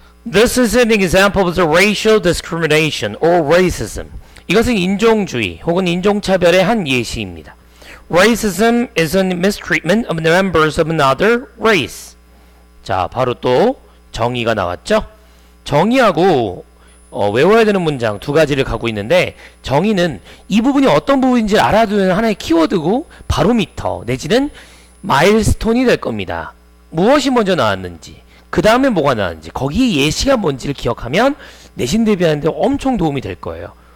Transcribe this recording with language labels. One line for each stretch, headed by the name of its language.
English: This is an example of the racial discrimination or racism.
Korean: 이것은 인종주의 혹은 인종차별의 한 예시입니다.
English: Racism is a mistreatment of the members of another race.
Korean: 자, 바로 또 정의가 나왔죠? 정의하고 외워야 되는 문장 두 가지를 갖고 있는데, 정의는 이 부분이 어떤 부분인지 알아두는 하나의 키워드고 바로미터 내지는 마일스톤이 될 겁니다. 무엇이 먼저 나왔는지, 그 다음에 뭐가 나왔는지, 거기에 예시가 뭔지를 기억하면 내신 대비하는데 엄청 도움이 될 거예요.